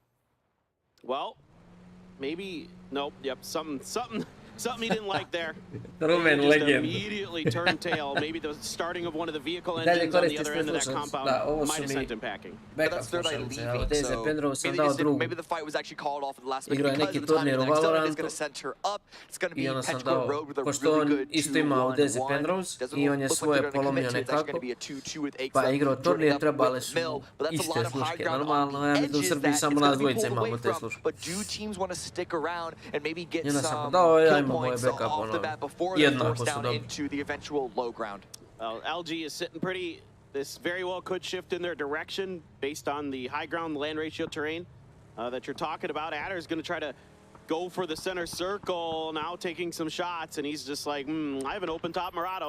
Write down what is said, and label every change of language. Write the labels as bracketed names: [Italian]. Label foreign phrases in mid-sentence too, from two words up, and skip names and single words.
[English] Well, maybe, nope, yep, something he didn't like there. Roman Just legend. immediately turned tail. Maybe the starting of one of the vehicle engines on the other end of that compound might have sent him packing. But that's Third Eye leaving, so maybe the fight was actually called off at the last minute [Serbian] Igrao je [English] because [Serbian] neki [English] of the timing. [Serbian] turnir u [English] The next one is [Serbian] Valorantu [English] going to send her up. It's going to be [Serbian] i onda sam [English] Petrichor [Serbian] dao, [English] Road with a [Serbian] pošto [English] really [Serbian] on [English] good [Serbian] isto imao [English] 2-1-1. [Serbian] Desi Penrose i on je svoje polomio nekako, pa igrao turnir, trebale su mu iste sluške. Normalno, ja mislim da u Srbiji samo nas dvojica imamo te sluške. [English] But do teams want to stick around and maybe get [Serbian] I onda sam [English] some [Serbian] dao, ja [English] kill [Serbian] imam moje [English] points [Serbian] backup, [English] off the [Serbian] ono, [English] bat before they're [Serbian] jednako [English] forced [Serbian] su [English] down [Serbian] dobri. [English] into the eventual low ground? Well, LG is sitting pretty. This very well could shift in their direction based on the high ground land ratio terrain that you're talking about. Adder is going to try to go for the center circle, now taking some shots, and he's just like, I have an open top Murado.